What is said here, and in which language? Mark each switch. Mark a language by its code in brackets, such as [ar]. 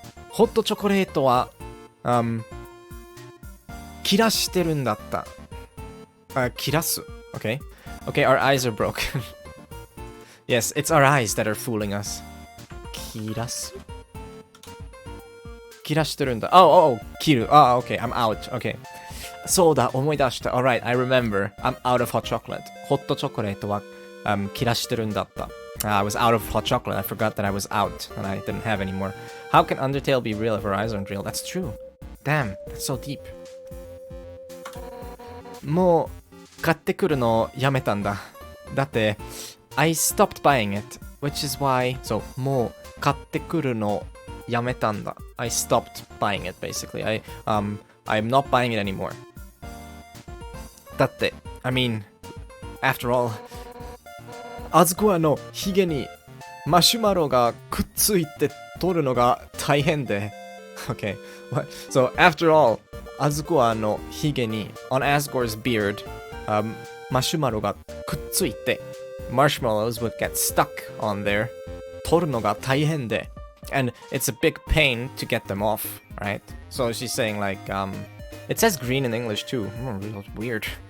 [ja] ホットチョコレートは、切らしてるんだった。切らす。Okay? [en] Okay, our eyes are broken. Yes, it's our eyes that are fooling us. [ja] 切らす切らしてるんだ。 [en] Oh, 切る。Okay, I'm out. Okay. [ja] そうだ、思い出した。 [en] Alright, I remember. I'm out of hot chocolate. [ja] ホットチョコレートは、切らしてるんだった。 [en] I was out of hot chocolate. I forgot that I was out and I didn't have any more. How can Undertale be real if our eyes aren't real? That's true. Damn, that's so deep. [ja] もう買ってくるのやめたんだ。だって [en] I stopped buying it, which is why. [ja] So もう買ってくるのやめたんだ。 [en] I stopped buying it basically. I'm not buying it anymore. だって I mean, after all. [ja] あずこはのヒゲにマシュマロがくっついて取るのが大変で。 [en] Okay. So after all, [ja] あずこはのヒゲに [en] on Asgore's beard, [ja] マシュマロがくっついて [en] marshmallows would get stuck on there. [ja] 取るのが大変で [en] and it's a big pain to get them off, right? So she's saying like it says green in English too. Real weird.